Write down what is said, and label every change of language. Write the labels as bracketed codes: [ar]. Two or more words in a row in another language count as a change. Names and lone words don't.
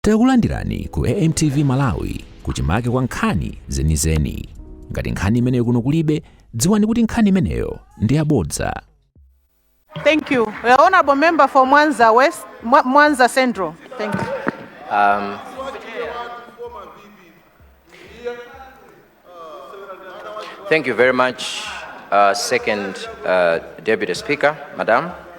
[ny] Takulandirani ku AMTV Malawi kuchimake kwa nkhani zenizeni. Ngati nkhani imeneyo kuno kulibe, dziwani kuti nkhani imeneyo ndi yabodza. [en] Thank you. The Honorable Member for Mwanza West, Mwanza Central. Thank you. Thank you very much, Second Deputy Speaker, Madam.